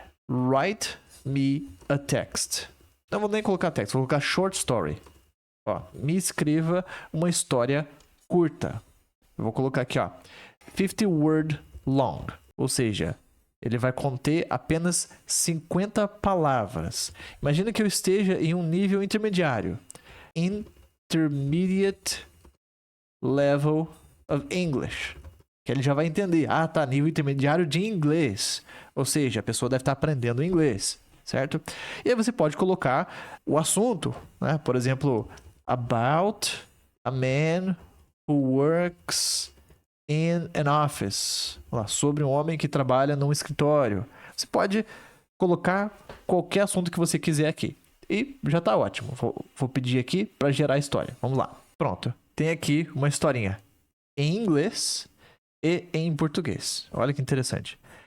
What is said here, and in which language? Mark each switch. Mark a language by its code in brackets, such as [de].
[en] Write me a text. [pt] Não vou nem colocar text, vou colocar short story. Ó, me escreva uma história curta. Eu vou colocar aqui, ó, [en] 50 word long, [pt] ou seja, ele vai conter apenas 50 palavras. Imagina que eu esteja em um nível intermediário. [en] Intermediate level of English. [pt] Que ele já vai entender. Ah, tá, nível intermediário de inglês. Ou seja, a pessoa deve estar aprendendo inglês, certo? E aí você pode colocar o assunto, né? Por exemplo, about [en] A man who works in an office. [pt] Lá, sobre um homem que trabalha num escritório. Você pode colocar qualquer assunto que você quiser aqui. E já tá ótimo. Vou pedir aqui para gerar a história. Vamos lá. Pronto. Tem aqui uma historinha em inglês e em português. Olha que interessante.